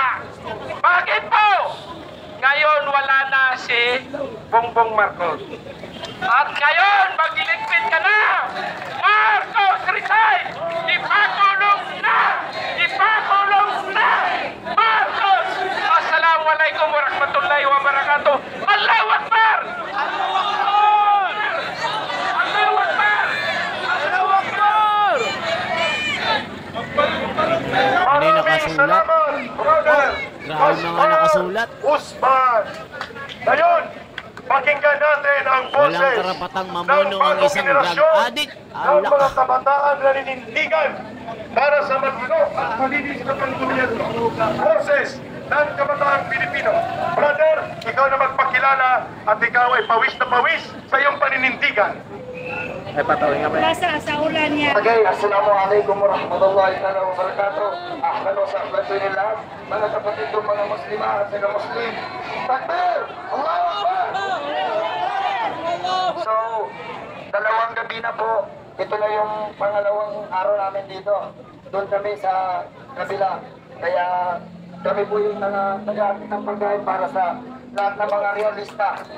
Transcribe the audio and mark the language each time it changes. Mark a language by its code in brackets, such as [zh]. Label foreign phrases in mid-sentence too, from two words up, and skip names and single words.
[tl] Bakit po? Ngayon wala na si Bongbong Marcos. At ngayon magliligpit ka na. Marcos, resign! Ipakulong na! Ipakulong na! Marcos! [ar] السلام عليكم ورحمة الله وبركاته. الله أكبر! الله أكبر! الله أكبر! الله أكبر! [tl] Ano yung nakasulat? Grabe mga nakasulat. Usman! Ngayon, pakinggan natin ang boses Walang karapatang mamuno ang isang drug addict. ng mga kabataan na ninindigan para sa matino at malinis na panggobyerno. Boses ng kabataan Pilipino. Brother, ikaw na magpakilala at ikaw ay pawis na pawis sa iyong paninindigan. Basa sa ulan niya. [ar] Okay, السلام عليكم ورحمة الله وبركاته. أهلا وسهلا [tl] sa inyo lahat. Mga kapatid kong mga Muslimah at mga Muslim. [ar] تكبير! الله أكبر! [tl] So, dalawang gabi na po. Ito na yung pangalawang araw namin dito. Doon kami sa kabila. Kaya kami po yung nag-aakit ng pagkain para sa lahat ng mga realista.